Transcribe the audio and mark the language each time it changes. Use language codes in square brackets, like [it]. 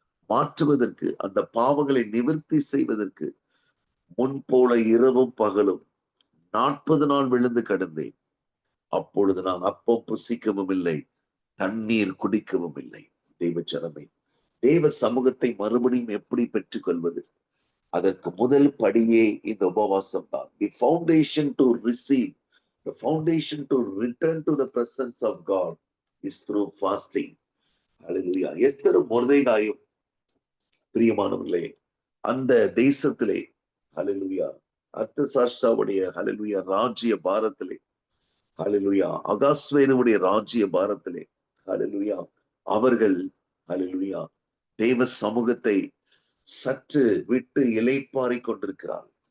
[ta] மாற்றுவதற்கு, அந்த பாவங்களை நிவர்த்தி செய்வதற்கு முன் போல இரவும் பகலும் 40 நாள் விழுந்து கிடந்தேன். அப்பொழுது நான் அப்பம் புசிக்கவும் இல்லை, தண்ணீர் குடிக்கவும் இல்லை. தெய்வ ஜனமே, தேவ சமூகத்தை மறுபடியும் எப்படி பெற்றுக் கொள்வது? அதற்கு முதல் படியே இந்த உபவாசம் தான். [en] The foundation to receive, the foundation to return to the presence of God is through fasting. Hallelujah. [ta] எஸ்தரும் மொர்தெகாயும் பிரியமானவர்களே அந்த தேசத்திலே ஹல்லேலூயா அர்த்தசாஸ்தாவுடைய ஹல்லேலூயா ராஜ்ய பாரத்திலே, ஹல்லேலூயா அகாஸ்வேருடைய ராஜ்ய பாரத்திலே ஹல்லேலூயா அவர்கள் ஹல்லேலூயா தேவ சமூகத்தை சற்று விட்டு இளைப்பாறிக் கொண்டிருக்கிறார்.